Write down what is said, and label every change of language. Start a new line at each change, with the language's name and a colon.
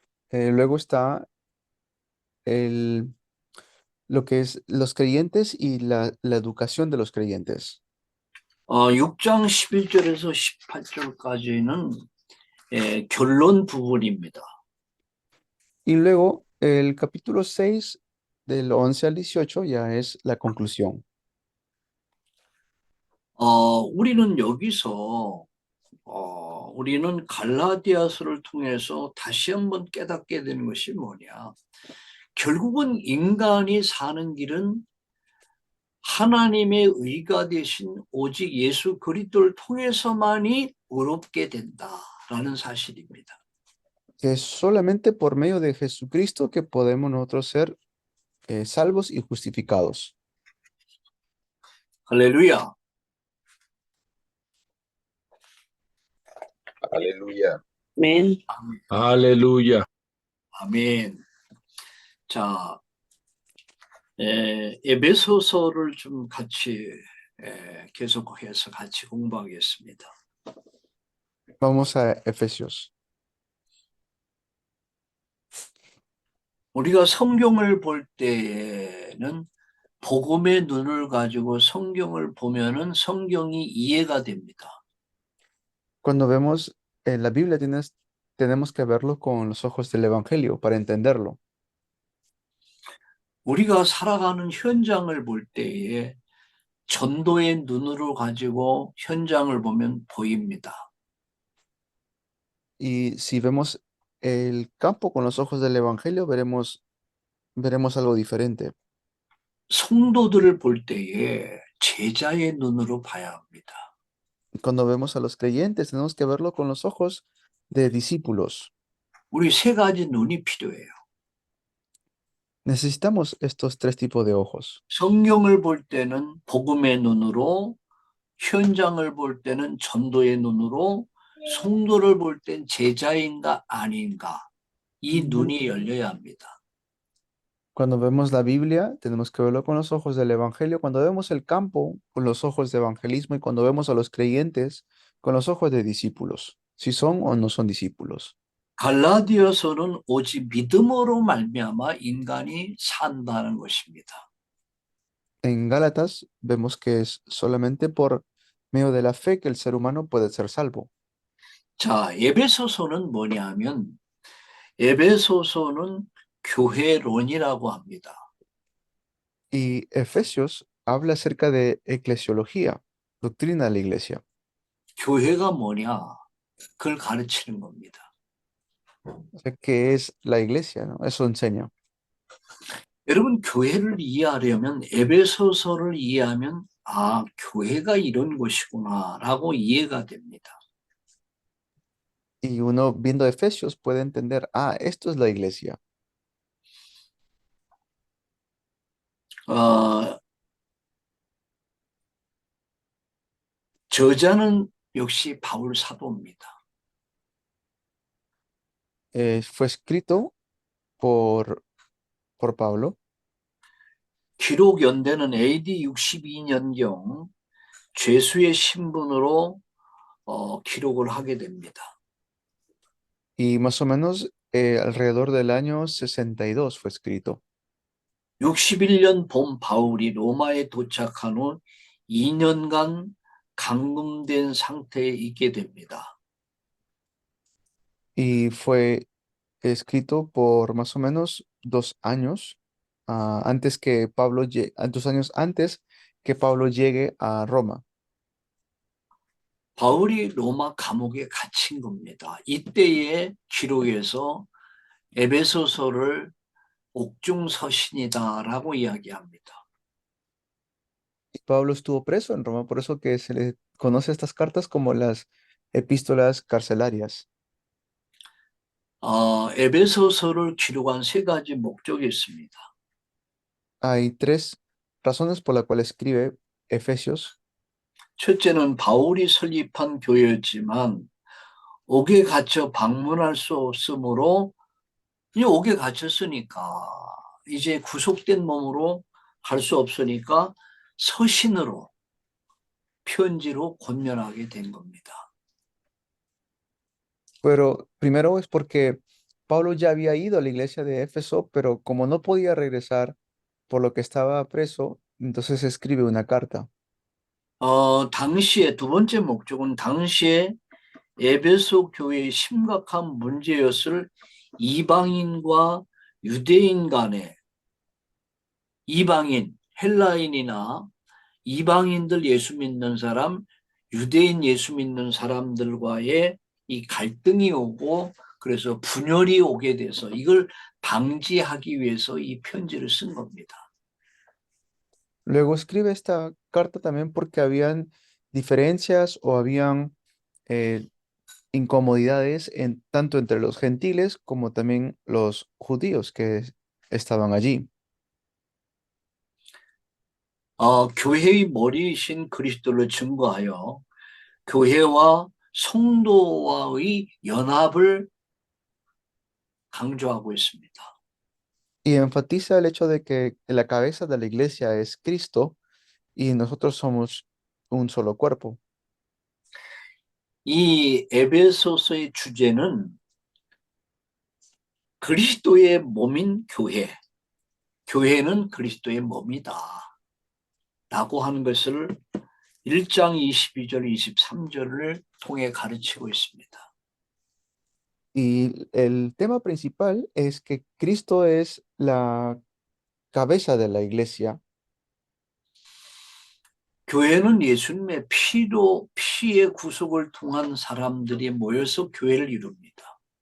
Spanish: Luego está lo que es los creyentes y la educación de los creyentes.
Korean: 6장 11절에서 18절까지는 결론 부분입니다.
Spanish: Y luego el capítulo 6, del 11 al 18, ya es la conclusión.
Korean: 우리는 여기서 우리는 갈라디아서를 통해서 다시 한번 깨닫게 되는 것이 뭐냐. 결국은 인간이 사는 길은 하나님의 의가 되신 오직 예수 그리스도를 통해서만이 의롭게 된다라는 사실입니다.
Spanish: Que es solamente por medio de Jesucristo que podemos nosotros ser salvos y justificados.
Korean: 할렐루야.
Spanish: Aleluya. Amén. Aleluya.
Korean: 아멘. 자, 에베소서를 좀 같이 계속해서 같이 공부하겠습니다.
Spanish: Vamos a Efesios.
Korean: 우리가 성경을 볼 때에는 복음의 눈을 가지고 성경을 보면은 성경이 이해가 됩니다.
Spanish: Cuando vemos la Biblia, tenemos que verlo con los ojos del Evangelio para entenderlo.
Korean: 우리가 살아가는 현장을 볼 때에 전도의 눈으로 가지고 현장을 보면 보입니다.
Spanish: Y si vemos el campo con los ojos del Evangelio, veremos algo diferente.
Korean: 성도들을 볼 때에 제자의 눈으로 봐야 합니다.
Spanish: Cuando vemos a los creyentes, tenemos que verlo con los ojos de discípulos.
Korean: 우리 세 가지 눈이 필요해요.
Spanish: Necesitamos estos tres tipos de ojos.
Korean: 성경을 볼 때는 복음의 눈으로, 현장을 볼 때는 전도의 눈으로, 성도를 볼 땐 제자인가 아닌가 이 눈이 열려야 합니다.
Spanish: Cuando vemos la Biblia, tenemos que verlo con los ojos del Evangelio. Cuando vemos el campo, con los ojos de evangelismo. Y cuando vemos a los creyentes, con los ojos de discípulos. Si son o no son discípulos.
Korean: 갈라디아서는 오직 믿음으로 말미암아 인간이 산다는 것입니다.
Spanish: En Gálatas vemos que es solamente por medio de la fe que el ser humano puede ser salvo.
Korean: 자, 에베소서는 뭐냐면 에베소서는 교회론이라고 합니다.
Spanish: Y Efesios habla acerca de eclesiología, doctrina de la iglesia.
Korean: 교회가 뭐냐? 그걸 가르치는 겁니다.
Spanish: O sea, ¿qué es la iglesia? ¿No? Eso enseña.
Korean: 여러분, 교회를 이해하려면 에베소서를 이해하면 아, 교회가 이런 것이구나라고 이해가 됩니다.
Spanish: Y uno viendo Efesios puede entender, esto es la iglesia.
Korean: 저자는 역시 바울 사도입니다.
Spanish: Fue escrito por Pablo.
Korean: 기록 연대는 AD 62년경 죄수의 신분으로 기록을 하게 됩니다.
Spanish: Y más o menos alrededor del año 62 fue escrito.
Korean: 61년 봄 바울이 로마에 도착한 후 2년간 감금된 상태에 있게 됩니다.
Spanish: Y fue escrito por más o menos 2 años antes que Pablo 2 años antes que Pablo llegue a Roma.
Korean: 바울이 로마 감옥에 갇힌 겁니다. 이때의 기록에서 에베소서를 옥중서신이다라고 이야기합니다.
Spanish: Y Pablo estuvo preso en Roma, por eso que se le conoce estas cartas como las epístolas carcelarias.
Korean: 에베소서를 기록한 세 가지 목적이 있습니다.
Spanish: Hay tres razones por las cuales escribe Efesios.
Korean: 첫째는 바울이 설립한 교회였지만 옥에 갇혀 방문할 수 없으므로 이 옥에 갇혔으니까 이제 구속된 몸으로 갈 수 없으니까 서신으로 편지로 권면하게 된 겁니다.
Spanish: Pero primero es porque Pablo ya había ido a la iglesia de Éfeso, pero como no podía regresar por lo que estaba preso, entonces escribe una carta.
Korean: 당시에 두 번째 목적은 당시에 에베소 교회의 심각한 문제였을 이방인과 유대인 간의 이방인, 헬라인이나 이방인들 예수 믿는 사람, 유대인 예수 믿는 사람들과의 이 갈등이 오고 그래서 분열이 오게 돼서 이걸 방지하기 위해서 이 편지를 쓴 겁니다.
Spanish: Luego escribe esta carta también porque habían diferencias o habían incomodidades tanto entre los gentiles como también los judíos que estaban allí.
Korean: 교회의 머리이신 그리스도를 증거하여 교회와 성도와의 연합을 강조하고 있습니다.
Spanish: Y enfatiza el hecho de que la cabeza de la iglesia es Cristo y nosotros somos un solo cuerpo.
Korean: 이 에베소서의 주제는 그리스도의 몸인 교회, 교회는 그리스도의 몸이다 라고 하는 것을 1장 22절, 23절을 통해 가르치고 있습니다.
Spanish: Y el tema principal es que Cristo es la cabeza de la iglesia.
Korean: 교회는 예수님의 피의 구속을 통한 사람들이 모여서 교회를 이룹니다.